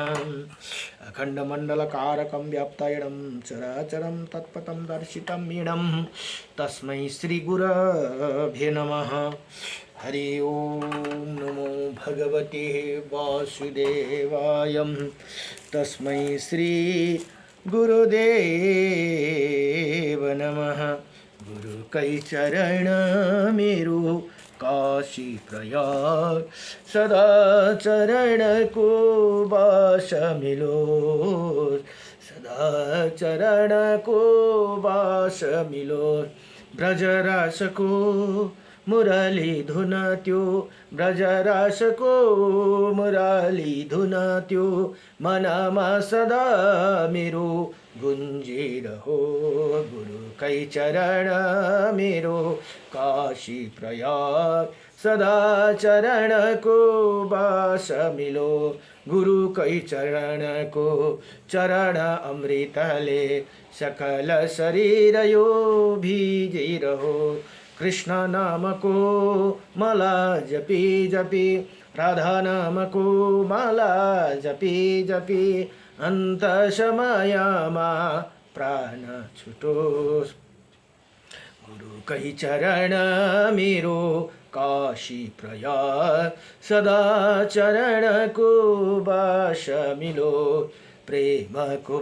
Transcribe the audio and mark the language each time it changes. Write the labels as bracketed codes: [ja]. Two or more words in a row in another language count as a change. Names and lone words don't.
[sa] अखंडमंडलकारकं व्याप्तायनं चराचरं तत्पथं दर्शितं येनं तस्मै श्री गुरवे नमः। हरि ओम। नमो भगवते वासुदेवाय तस्मै श्री गुरुदेव नमः। [ne] गुरु कई चरण मेरो काशी प्रयाग सदा चरण को वास मिलो सदा चरण को वास मिलो ब्रज रस को मुरली धुन त्यो ब्रजरासको मुरली धुन त्यो मनमा सदा मेरो गुन्जिरहो गुरुकै चरण मेरो काशी प्रयाग सदा चरणको बास मिलो गुरुकै चरणको चरण अमृतले सकल शरीर यो भिजिरहो कृष्ण नामको माला जपी जपी राधा नामको माला जपी जपी अन्त समयमा प्राण छुटोस् गुरुकै चरण मेरो काशी प्रयाग सदा चरणको बास मिलो प्रेमको